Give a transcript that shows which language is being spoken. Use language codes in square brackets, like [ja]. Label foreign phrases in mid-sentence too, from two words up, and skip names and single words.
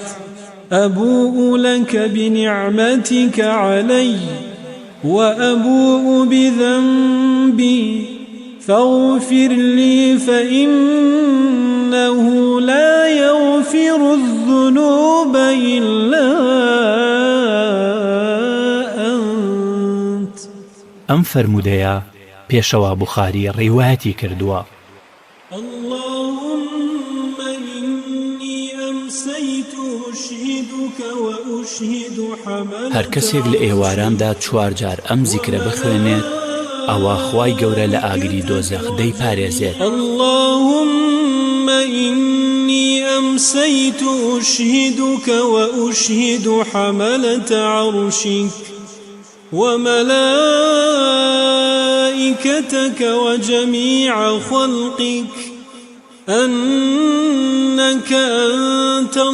[ar] أبوء لك بنعمتك علي وأبوء بذنبي فاغفر لي فإنه لا يغفر الذنوب إلا أنت. [ckb] ئەم فەرموودەیە پێشەوە بوخاری ڕیواەتی کردووە. [ar] اللهم إني أمسيت أشهدك وأشهد حملك. [ckb] هەر کەسێک لە ئێواراندا چوار جار ئەم زیکرە بخوێنێت ئەوە خوای گەورە لە ئاگری دۆزەخ دەیپارێزێت. [ar] اللهم إني أمسيت أشهدك وأشهد حملة عرشك وملائكتك وجميع خلقك أنك أنت